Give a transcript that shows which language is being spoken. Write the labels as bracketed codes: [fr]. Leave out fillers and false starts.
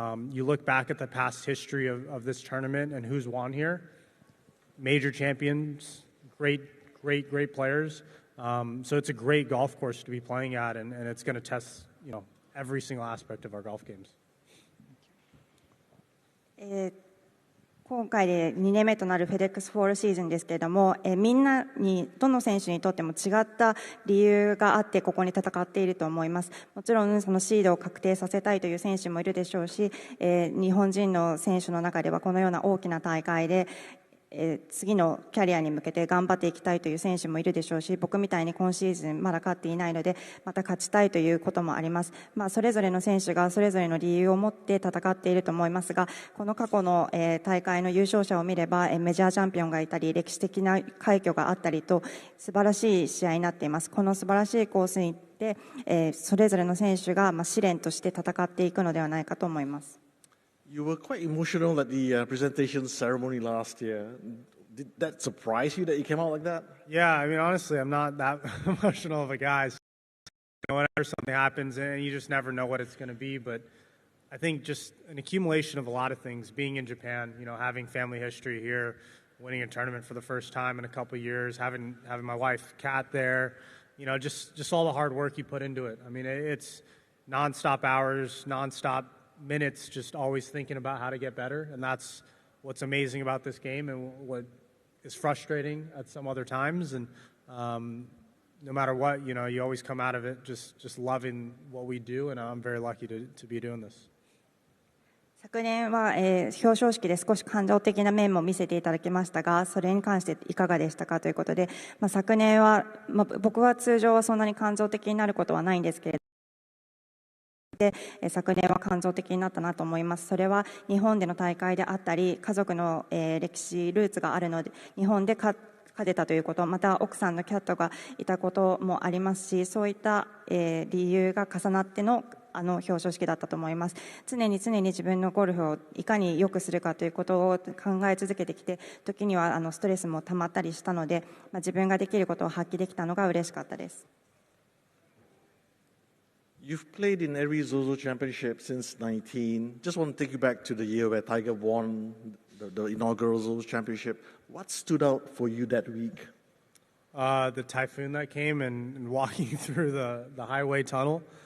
[en] You look back at the past history of this tournament and who's won here. Major champions, great players. So it's a great golf course to be playing at, and it's going to test, every single aspect of our golf games. [ja] 今回で2年目となるフェデックスフォールシーズンですけれども、みんなに、どの選手にとっても違った理由があってここに戦っていると思います。もちろんそのシードを確定させたいという選手もいるでしょうし、日本人の選手の中ではこのような大きな大会で次のキャリアに向けて頑張っていきたいという選手もいるでしょうし、僕みたいに今シーズンまだ勝っていないのでまた勝ちたいということもあります。それぞれの選手がそれぞれの理由を持って戦っていると思いますが、この過去の大会の優勝者を見ればメジャーチャンピオンがいたり歴史的な快挙があったりと素晴らしい試合になっています。この素晴らしいコースに行ってそれぞれの選手が試練として戦っていくのではないかと思います。 [en] You were quite emotional at the presentation ceremony last year. Did that surprise you that you came out like that? Yeah, I mean, honestly, I'm not that emotional of a guy. So, whenever something happens, and you just never know what it's going to be. But I think just an accumulation of a lot of things. Being in Japan, having family history here, winning a tournament for the first time in a couple of years, having my wife Kat there, just all the hard work you put into it. I mean, it's nonstop hours, nonstop minutes, just always thinking about how to get better, and that's what's amazing about this game and what is frustrating at some other times. And no matter what, you always come out of it just loving what we do, and I'm very lucky to be doing this. [ja] 昨年は、表彰式で少し感情的な面も見せていただきましたが、それに関していかがでしたかということで、昨年は、僕は通常はそんなに感情的になることはないんですけれど、昨年は感情的になったなと思います。それは日本での大会であったり、家族の歴史ルーツがあるので、日本で勝てたということ、また奥さんのキャットがいたこともありますし、そういった理由が重なっての表彰式だったと思います。常に自分のゴルフをいかに良くするかということを考え続けてきて、時にはストレスも溜まったりしたので、自分ができることを発揮できたのが嬉しかったです。 [en] You've played in every ZOZO championship since 19. Just want to take you back to the year where Tiger won the inaugural ZOZO championship. What stood out for you that week? The typhoon that came and walking through the highway tunnel.